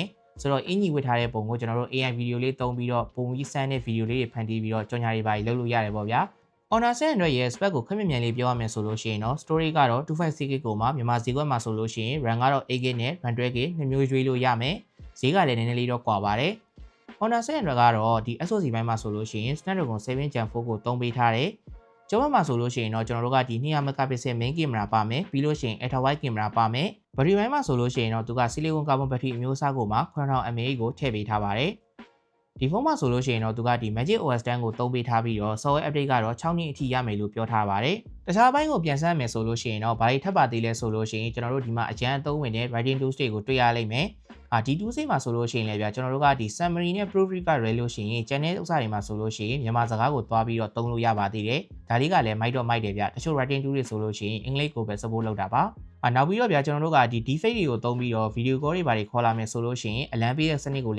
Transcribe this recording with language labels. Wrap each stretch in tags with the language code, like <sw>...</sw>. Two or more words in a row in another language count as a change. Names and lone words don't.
<my>ဆိုတော့အင်ဂျင်ဝတ်ထားတဲ့ပုံကိုကျွန်တော်တို့</my> <en>AI video</en> <my>လေးသုံးပြီးတော့ပုံကြီးစမ်းတဲ့ video လေးတွေဖန်တီးပြီးတော့ကြော်ညာတွေပါလုပ်လို့ရတယ်ပေါ့ဗျာ Honor 700ရဲ့ spec ကိုခက်မြင်လေးပြောရမယ်ဆိုလို့ရှိရင်တော့ storage ကတော့ 256GB ကိုမှမြန်မာဈေးကွက်မှာဆိုလို့ရှိရင် RAM ကတော့ 8GB နဲ့ RAM 12GB နှစ်မျိုးရွေးလို့ရမယ်ဈေးကလည်းနည်းနည်းလေးတော့ကွာပါတယ် Honor 700ကတော့ဒီ SoC ဘိုင်းမှာဆိုလို့ရှိရင် Snapdragon 7 Gen 4ကိုသုံးပေးထားတယ်ကျောင်းမှာဆိုလို့ရှိရင်တော့ကျွန်တော်တို့ကဒီ</my> <en>200 megapixel main camera</en> <my>ပါမယ်ပြီးလို့ရှိရင်</my> <en>ultra wide camera</en> <my>ပါမယ်ဘက်ထရီပိုင်းမှာဆိုလို့ရှိရင်တော့သူက</my> <en>silicon carbon battery</en> <my>အမျိုးအစားကိုမှ 9000 mAh ကိုထည့်ပေးထားပါတယ်ဒီဖုန်းမှာဆိုလို့ရှိရင်တော့သူကဒီ Magic OS 10ကိုသုံးပေးထားပြီးတော့</my> <en>software update</en> <my>ကတော့6နှစ်အထိရမယ်လို့ပြောထားပါတယ်တခြားဘိုင်းကိုပြန်ဆန်းမယ်ဆိုလို့ရှိရင်တော့ဘာတွေထပ်ပါသေးလဲဆိုလို့ရှိရင်ကျွန်တော်တို့ဒီမှာအကျန်းအသုံးဝင်တဲ့</my> <en>writing tools</en> <my>တွေကိုတွေ့ရလိမ့်မယ်ဒီ tools တွေမှာဆိုလို့ရှိရင် လည်းဗျာကျွန်တော်တို့ကဒီ summary နဲ့ proofread က ရလို့ရှိရင် channel ဥစ္စာတွေမှာဆိုလို့ရှိရင်မြန်မာစကားကိုသွားပြီးတော့သုံးလို့ရပါသေးတယ်ဒါလေးကလည်းမိုက်တယ်ဗျာတချို့</my> <en>writing tool</en> <my>တွေဆိုလို့ရှိရင်အင်္ဂလိပ်ကိုပဲ support လုပ်တာပါနောက်ပြီးတော့ဗျာကျွန်တော်တို့ကဒီ deepfake တွေကိုသုံးပြီးတော့</my> <en>video call</en> <my>တွေဘာတွေခေါ်လာမယ်ဆိုလို့ရှိရင်အလံပေးတဲ့စနစ်ကို</my>